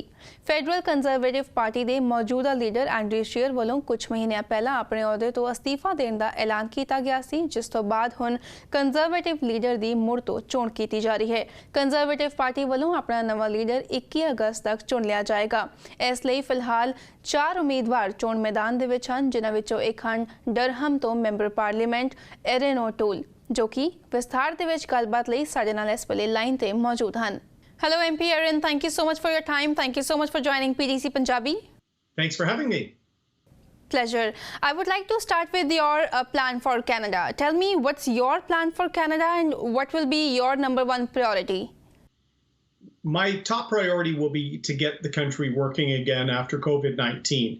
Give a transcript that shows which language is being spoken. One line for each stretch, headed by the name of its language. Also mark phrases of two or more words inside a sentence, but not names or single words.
Punjabi: ਫੈਡਰਲ ਕੰਜ਼ਰਵੇਟਿਵ ਪਾਰਟੀ ਦੇ ਮੌਜੂਦਾ ਲੀਡਰ ਐਂਡਰਿਊ ਸ਼ੀਅਰ ਵੱਲੋਂ ਕੁਝ ਮਹੀਨਿਆਂ ਪਹਿਲਾਂ ਆਪਣੇ ਅਹੁਦੇ ਤੋਂ ਅਸਤੀਫਾ ਦੇਣ ਦਾ ਐਲਾਨ ਕੀਤਾ ਗਿਆ ਸੀ, ਜਿਸ ਤੋਂ ਬਾਅਦ ਹੁਣ
English: conservative leader
Punjabi: ਦੀ ਮੁੜ ਤੋਂ ਚੋਣ ਕੀਤੀ ਜਾ ਰਹੀ ਹੈ। ਕੰਜ਼ਰਵੇਟਿਵ ਪਾਰਟੀ ਵੱਲੋਂ ਆਪਣਾ ਨਵਾਂ ਲੀਡਰ 21 ਅਗਸਤ ਤੱਕ ਚੁਣ ਲਿਆ ਜਾਏਗਾ। ਇਸ ਲਈ ਫਿਲਹਾਲ 4 ਉਮੀਦਵਾਰ ਚੋਣ ਮੈਦਾਨ ਦੇ ਵਿੱਚ ਹਨ, ਜਿਨ੍ਹਾਂ ਵਿੱਚੋਂ ਇੱਕ ਹਨ ਡਰਹਮ ਤੋਂ
English: member parliament
Punjabi: ਐਰਿਨ ਓਟੂਲ, ਜੋ ਕਿ ਵਿਸਥਾਰ ਦੇ ਵਿੱਚ ਗੱਲਬਾਤ ਲਈ ਸਾਡੇ ਨਾਲ ਇਸ ਵੇਲੇ ਲਾਈਨ ਤੇ ਮੌਜੂਦ ਹਨ।
English: Hello MP Erin, thank you so much for your time. Thank you so much for joining PDC Punjabi. Thanks for having me. Pleasure. I would like to start with your plan for Canada. Tell me, what's your plan for Canada and what will be your #1 priority? My top priority will be to get the country working again after COVID-19.